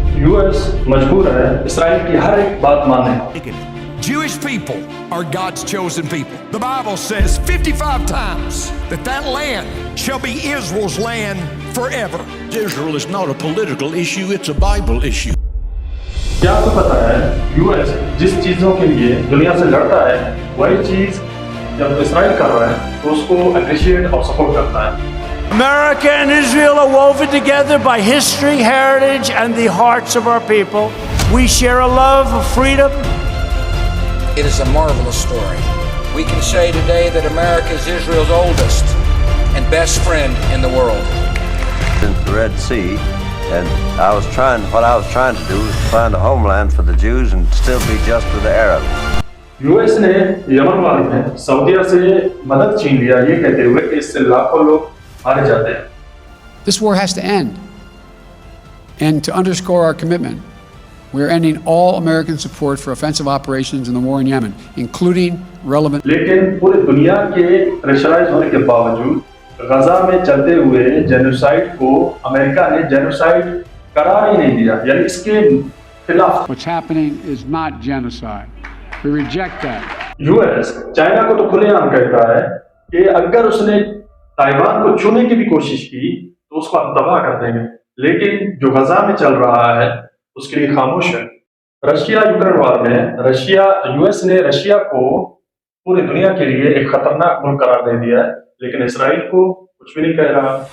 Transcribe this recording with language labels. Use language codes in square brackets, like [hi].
[hi] US मजबूर है Israel की हर एक बात मानने। [en] Jewish people are God's chosen people. The Bible says 55 times that land shall be Israel's land forever. Israel is not a political issue, it's a Bible issue. [hi] क्या आपको पता है यूएस जिस चीजों के लिए दुनिया से लड़ता है वही चीज जब इसराइल कर रहा है तो उसको अप्रिशिएट और सपोर्ट करता है। [en] America and Israel are woven together by history, heritage, and the hearts of our people. We share a love of freedom. It is a marvelous story. We can say today that America is Israel's oldest and best friend in the world. Since the Red Sea, and what I was trying to do was to find a homeland for the Jews and still be just with the Arabs. [hi] US ने Yemen वार में सऊदीया से मदद छीन लिया ये कहते हुए कि इससे लाखों लोग मारे जाते हैं। [en] This war has to end. And to underscore our commitment, we are ending all American support for offensive operations in the war in Yemen, including relevant. [hi] लेकिन पूरी दुनिया के प्रेशराइज होने के बावजूद गजा में चलते हुए जेनोसाइड को अमेरिका ने जेनोसाइड करार ही नहीं दिया, यानी इसके खिलाफ। [en] What's happening is not genocide. We reject that. [hi] US China को तो खुलेआम कहता है कि अगर उसने ताइवान को छूने की भी कोशिश की तो उसको हम तबाह कर देंगे, लेकिन जो गजा में चल रहा है उसके लिए खामोश है। रशिया यूक्रेन वार में यूएस ने रशिया को पूरी दुनिया के लिए एक खतरनाक मुल्क करार दे दिया है, लेकिन इसराइल को कुछ भी नहीं कह रहा।